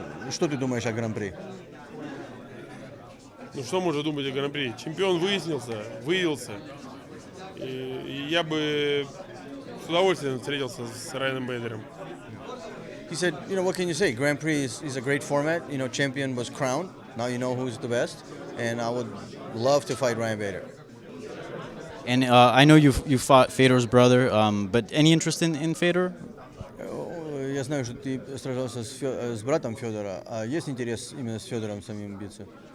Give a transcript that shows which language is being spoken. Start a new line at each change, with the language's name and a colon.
Russian: Что ты думаешь о Гран-при? Ну что можно думать о Гран-при? Чемпион выявился. И я бы с удовольствием встретился с Райаном Бейдером.
English: He said, what can you say? Grand Prix is a great format. Champion was crowned. Now you know who's the best. And I would love to fight Ryan Bader. And I know you fought Fedor's brother, but any interest in Fedor?
Russian: Я знаю, что ты сражался с братом Федора. А есть интерес именно с Федором самим биться?